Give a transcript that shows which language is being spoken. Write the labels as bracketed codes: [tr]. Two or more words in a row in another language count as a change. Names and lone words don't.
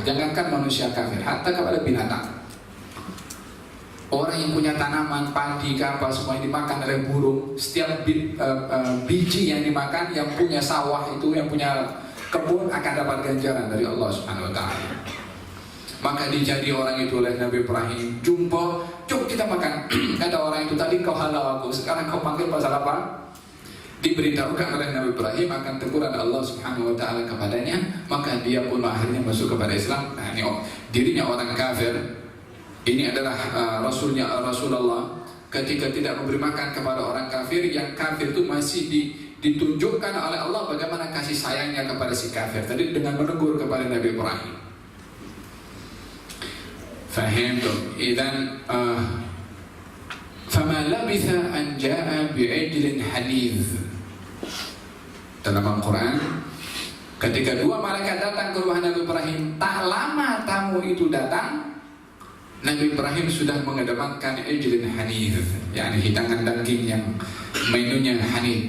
[ms] Jangankan manusia kafir, hatta kepada binatang. Orang yang punya tanaman, padi, apa semua yang dimakan oleh burung. Setiap biji yang dimakan, yang punya sawah itu, yang punya kebun akan dapat ganjaran dari Allah [ar] سبحانه وتعالى. [ms] Maka dijadi orang itu oleh Nabi Ibrahim. Jumpa, cuk kita makan. Kata orang itu, tadi kau halau aku, sekarang kau panggil pasal apa? Diberitahukan oleh Nabi Ibrahim akan teguran Allah [ar] سبحانه وتعالى [ms] kepadanya, maka dia pun akhirnya masuk kepada Islam. Nah, ini dirinya orang kafir. Ini adalah Rasulullah ketika tidak memberi makan kepada orang kafir. Yang kafir itu masih ditunjukkan oleh Allah bagaimana kasih sayangnya kepada si kafir tadi dengan menegur kepada Nabi Ibrahim. Fahim tuh. [ar] إذ فما لبث أن جاء بعجل حنيذ. [ms] Dalam Al-Quran, ketika dua malaikat datang ke rumah Nabi Ibrahim, tak lama tamu itu datang, Nabi Ibrahim sudah mengedepankan [ar] عجل حنيذ, [ms] yakni hidangan daging yang menunya hanif.